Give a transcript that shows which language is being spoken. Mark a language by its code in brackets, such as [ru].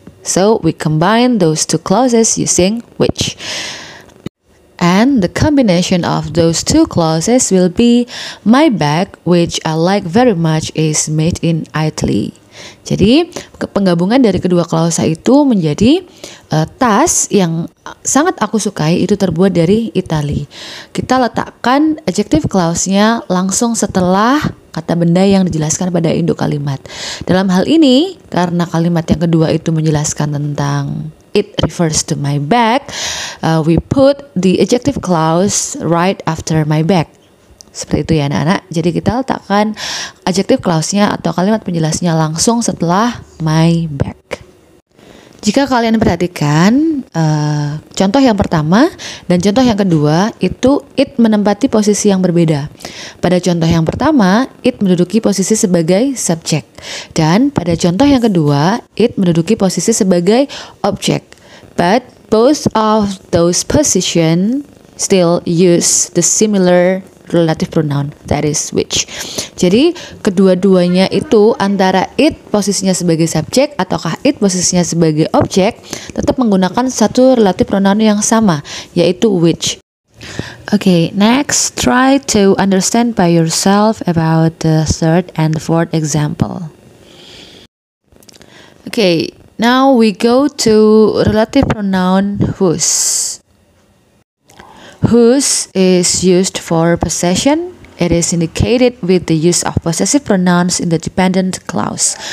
[en] So we combine those two clauses using which. And the combination of those two clauses will be my bag, which I like very much, is made in Italy. [id] Jadi penggabungan dari kedua klausa itu menjadi tas yang sangat aku sukai itu terbuat dari Italia. Kita letakkan adjective clause-nya langsung setelah kata benda yang dijelaskan pada induk kalimat. Dalam hal ini, karena kalimat yang kedua itu menjelaskan tentang [en] it refers to my bag, we put the adjective clause right after my bag. [id] Seperti itu ya anak-anak. Jadi kita letakkan adjective clause-nya atau kalimat penjelasnya langsung setelah my bag. Jika kalian perhatikan contoh yang pertama dan contoh yang kedua itu it menempati posisi yang berbeda. Pada contoh yang pertama, it menduduki posisi sebagai subjek. Dan pada contoh yang kedua, it menduduki posisi sebagai objek. [en] But both of those position still use the similar relative pronoun, that is which. [id] Jadi kedua-duanya itu antara it posisinya sebagai subjek ataukah it posisinya sebagai objek tetap menggunakan satu relative pronoun yang sama, yaitu which. [en] Okay, next try to understand by yourself about the third and the fourth example. Okay, now we go to relative pronoun whose. Whose is used for possession. It is indicated with the use of possessive pronouns in the dependent clause.